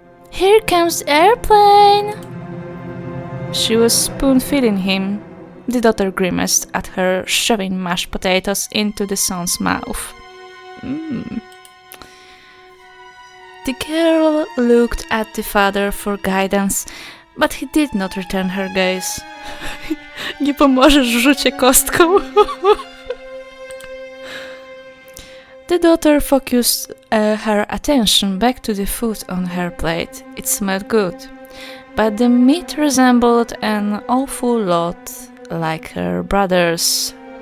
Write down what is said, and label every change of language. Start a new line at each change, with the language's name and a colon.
English: Here comes the airplane! She was spoon-feeding him. The daughter grimaced at her, shoving mashed potatoes into the son's mouth. The girl looked at the father for guidance, but he did not return her gaze.
Polish: Nie pomożesz w rzucie kostką.
English: The daughter focused her attention back to the food on her plate. It smelled good, but the meat resembled an awful lot like her brother's.